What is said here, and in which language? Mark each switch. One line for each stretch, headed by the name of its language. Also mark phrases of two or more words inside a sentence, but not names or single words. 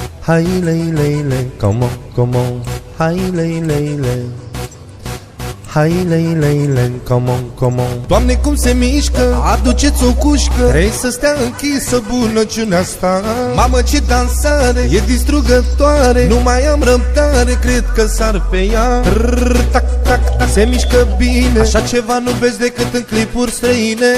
Romanian: Hai lei lei lei,
English: come on,
Romanian: hai lei lei lei. Hai lei lei lei,
English: come on.
Romanian: Doamne cum se mișcă, aduceți o cușcă. Vrei să stea închisă bunăciunea asta. Mamă ce dansare, e distrugătoare. Nu mai am răbdare, cred că sar pe ea. Tac, tac, tac, se mișcă bine. Așa ceva nu vezi decât în clipuri străine.